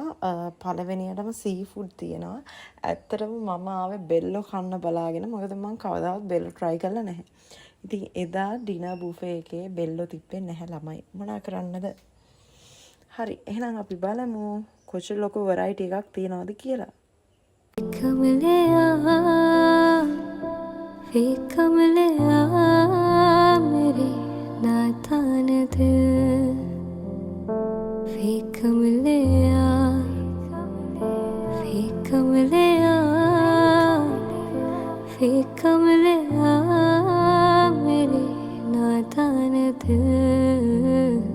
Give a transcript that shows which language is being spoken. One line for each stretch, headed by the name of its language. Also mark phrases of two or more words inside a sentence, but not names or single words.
Sinhala: පළවෙනියටම seafood තියෙනවා. ඇත්තටම මම ආවේ බෙල්ලෝ කන්න බලාගෙන. මොකද මම කවදාවත් බෙල්ලෝ try කරලා නැහැ. ඉතින් එදා ඩිනර් බුෆේ එකේ බෙල්ලෝ තිබ්බේ නැහැ ළමයි. මොනා කරන්නද? හරි එහෙනම් අපි බලමු කොච්චර ලොකු variety එකක් තියෙනවද කියලා.
Hindi: मेरे नादान दिल फेंक मिले मेरे नादान दिल